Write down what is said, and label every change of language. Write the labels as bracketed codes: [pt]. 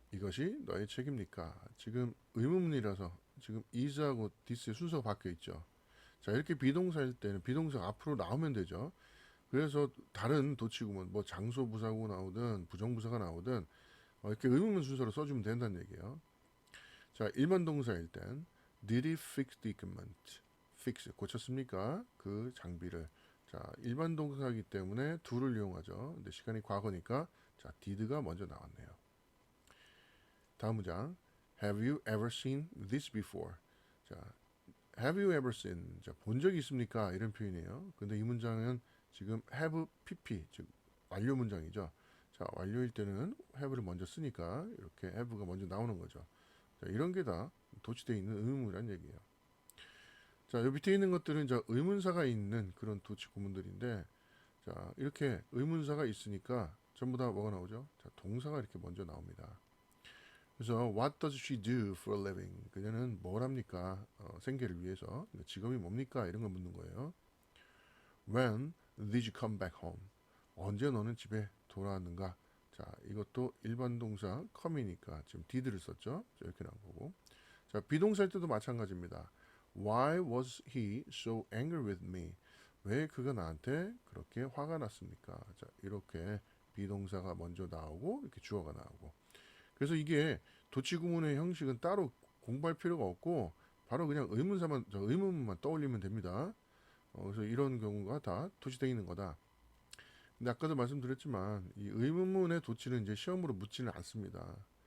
[ko] 이것이 너의 책입니까? 지금 의문문이라서 지금 is하고 this의 순서가 바뀌어 있죠. 자, 이렇게 비동사일 때는 비동사 앞으로 나오면 되죠. 그래서 다른 도치구문, 뭐 장소 부사구 나오든 부정부사가 나오든 이렇게 의문문 순서로 써주면 된다는 얘기예요. 자, 일반 동사일 땐 [en] did he fix the equipment? [ko] fix 고쳤습니까? 그 장비를. 자, 일반 동사이기 때문에 do를 이용하죠. 근데 시간이 과거니까 자, did가 먼저 나왔네요. 다음 문장. [en] Have you ever seen this before? [ko] 자, [en] have you ever seen? [ko] 자, 본 적이 있습니까? 이런 표현이에요. 근데 이 문장은 지금 have pp, 즉 완료 문장이죠. 자, 완료일 때는 have를 먼저 쓰니까 이렇게 have가 먼저 나오는 거죠. 자, 이런 게 다 도치되어 있는 의문이란 얘기예요. 자, 여 밑에 있는 것들은 이제 의문사가 있는 그런 도치 구문들인데, 자, 이렇게 의문사가 있으니까 전부 다 뭐가 나오죠? 자, 동사가 이렇게 먼저 나옵니다. 그래서 [en] what does she do for a living? [ko] 그녀는 뭘 합니까? 생계를 위해서. 직업이 뭡니까? 이런 걸 묻는 거예요. [en] When did you come back home? [ko] 언제 너는 집에 돌아왔는가? 자, 이것도 일반 동사 come이니까 지금 did를 썼죠. 이렇게 나온 거고. 자, 비동사일 때도 마찬가지입니다. [en] Why was he so angry with me? [ko] 왜 그가 나한테 그렇게 화가 났습니까? 자, 이렇게 비동사가 먼저 나오고 이렇게 주어가 나오고. 그래서 이게 도치구문의 형식은 따로 공부할 필요가 없고 바로 그냥 의문사만 의문만 떠올리면 됩니다. 그래서 이런 경우가 다 도치되어 있는 거다. 근데 아까도 말씀드렸지만 이 의문문의 도치는 이제 시험으로 묻지는 않습니다.